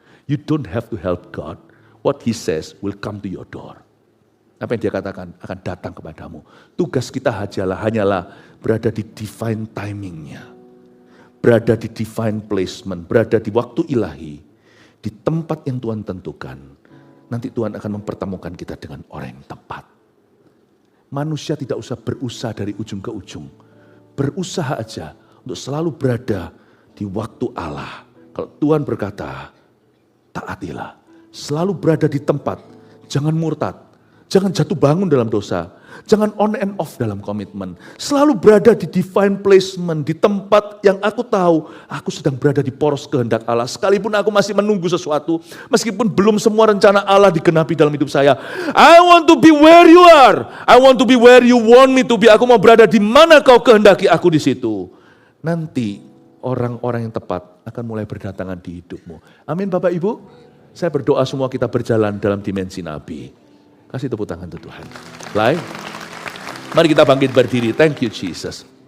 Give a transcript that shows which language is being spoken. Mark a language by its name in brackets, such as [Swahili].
[English] You don't have to help God. What he says will come to your door. [Indonesian] Apa yang dia katakan akan datang kepadamu. Tugas kita hanyalah berada di divine timingnya. Berada di divine placement. Berada di waktu ilahi. Di tempat yang Tuhan tentukan, nanti Tuhan akan mempertemukan kita dengan orang yang tepat. Manusia tidak usah berusaha dari ujung ke ujung. Berusaha aja untuk selalu berada di waktu Allah. Kalau Tuhan berkata, taatilah. Selalu berada di tempat, jangan murtad. Jangan jatuh bangun dalam dosa. Jangan [English] on and off [Indonesian] dalam komitmen. Selalu berada di divine placement, di tempat yang aku tahu, aku sedang berada di poros kehendak Allah. Sekalipun aku masih menunggu sesuatu, meskipun belum semua rencana Allah digenapi dalam hidup saya. [English] I want to be where you are. I want to be where you want me to be. [Indonesian] Aku mau berada di mana kau kehendaki aku di situ. Nanti orang-orang yang tepat akan mulai berdatangan di hidupmu. Amin Bapak Ibu. Saya berdoa semua kita berjalan dalam dimensi Nabi. Kasih tepuk tangan untuk Tuhan. Mari kita bangkit berdiri. [English] Thank you Jesus.